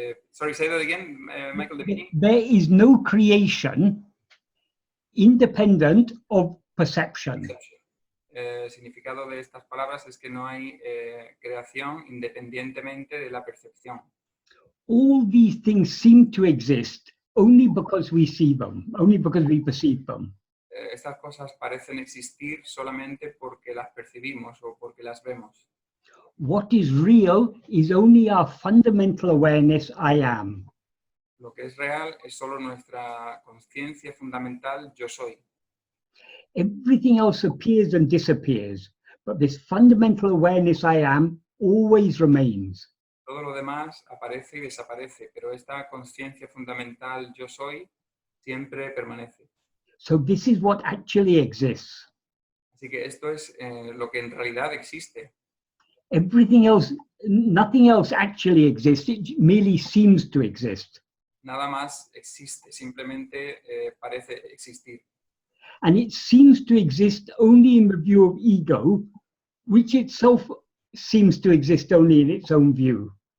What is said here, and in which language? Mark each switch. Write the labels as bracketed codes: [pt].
[en] sorry, say that again, Michael, the beginning. There is no creation independent of perception. [es] Significado de estas palabras es que no hay creación independientemente de la percepción. [en] All these things seem to exist only because we see them, only because we perceive them. [es] Estas cosas parecen existir solamente porque las percibimos o porque las vemos. [en] What is real is only our fundamental awareness, I am. [es] Lo que es real es solo nuestra conciencia fundamental, yo soy. [en] Everything else appears and disappears, but this fundamental awareness, I am, always remains. [es] Todo lo demás aparece y desaparece, pero esta conciencia fundamental, yo soy, siempre permanece. [en] So this is what actually exists. [es] Así que esto es lo que en realidad existe. [en] Everything else, nothing else actually exists, it merely seems to exist. [es] Nada más existe, simplemente parece existir. [en] And it seems to exist only in the view of ego, which itself seems to exist only in its own view.